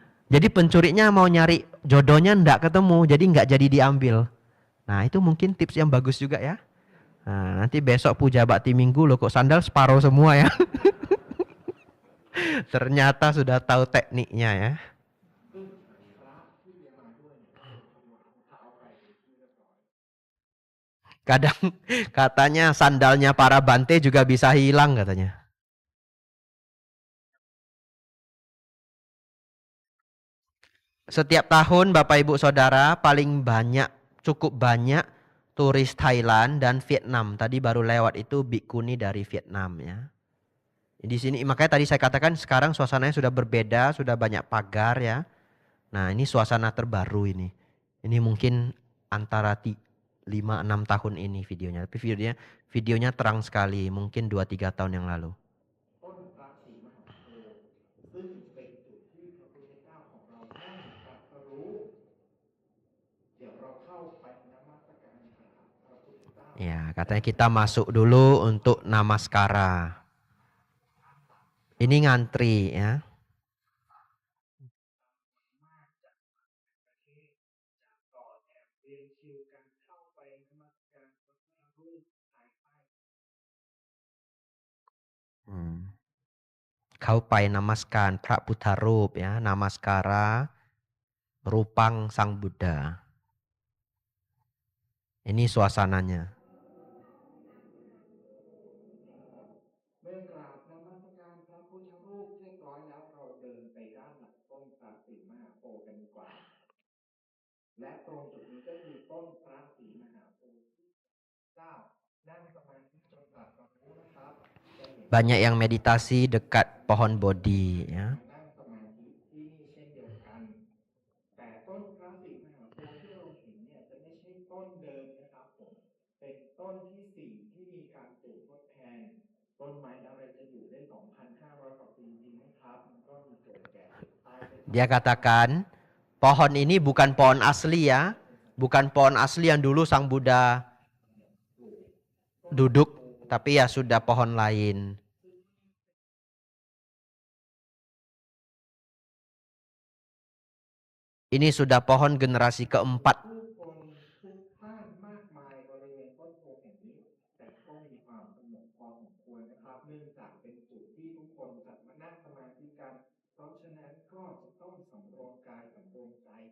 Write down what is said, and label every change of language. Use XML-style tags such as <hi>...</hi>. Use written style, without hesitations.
<id>Jadi pencurinya mau nyari jodohnya ndak ketemu, jadi nggak jadi diambil. Nah itu mungkin tips yang bagus juga ya. Nah, nanti besok puja bakti minggu loh kok sandal separuh semua ya. Ternyata sudah tahu tekniknya ya.</id> <th>ซึ่งพระที่เรียนมาด้วยเนี่ยเอารองเท้าไปเป็นที่เรียบร้อย</th> <id>Kadang katanya sandalnya para bante juga bisa hilang katanya. Setiap tahun Bapak Ibu Saudara paling banyak, cukup banyak turis Thailand dan Vietnam. Tadi baru lewat itu bikuni dari Vietnam ya. Di sini makanya tadi saya katakan sekarang suasananya sudah berbeda, sudah banyak pagar ya. Nah, ini suasana terbaru ini. Ini mungkin antara 5-6 tahun ini videonya. Tapi videonya terang sekali, mungkin 2-3 tahun yang lalu.</id> <th>ต้นพระศรีมหาโพธิ์ซึ่งเป็นจุดที่พระพุทธเจ้าของเราได้ตรัสรู้เดี๋ยวเราเข้าไปนมัสการกราบพระพุทธเจ้า</th> <id>Ya, katanya kita masuk dulu untuk namaskara. Ini ngantri ya.</id> <th>มากจากต่างประเทศจากต่อแถวเรียงคิวกันเข้าไปนมัสการพระพุทธรูปภายใต้ Kau pai namaskan Pra Putra Rup ya,</th> <id>namaskara Rupang Sang Buddha. Ini suasananya.</id> <th>เมื่อกราบนมัสการพระพุทธรูปเรียบร้อยแล้วเราเดินไปด้านหลังต้นพระศรีมหาโพธิ์กันดีกว่า และตรงจุดนี้ก็คือต้นพระศรีมหาโพธิ์ที่เจ้านั่งสมาธิจนตรัสรู้นะครับจะเห็น</th> <id>Banyak yang meditasi dekat pohon bodhi ya.</id> <th>นั่งสมาธิที่นี่เช่นเดียวกัน แต่ต้นพระศรีมหาโพธิ์ที่เราเห็นเนี่ยจะไม่ใช่ต้นเดิมนะครับผมเป็นต้นที่สี่ที่มีการปลูกทดแทน ต้นไม้อะไรจะอยู่ได้ 2,500 กว่าปีจริงไหมครับมันก็มีเกิดแก่เจ็บตายเป็น</th> <id>Dia katakan pohon ini bukan pohon asli ya. Bukan pohon asli yang dulu Sang Buddha duduk. Tapi ya sudah pohon lain. Ini sudah pohon generasi keempat.</id> <th>ผู้คนพลุกพล่านมากมายบริเวณต้นโพแห่งนี้ แต่ก็มีความสงบพอสมควรนะครับ เนื่องจากเป็นจุดที่ทุกคนจะมานั่งสมาธิกัน เพราะฉะนั้นก็จะต้องสำรวมกายสำรวมใจ</th>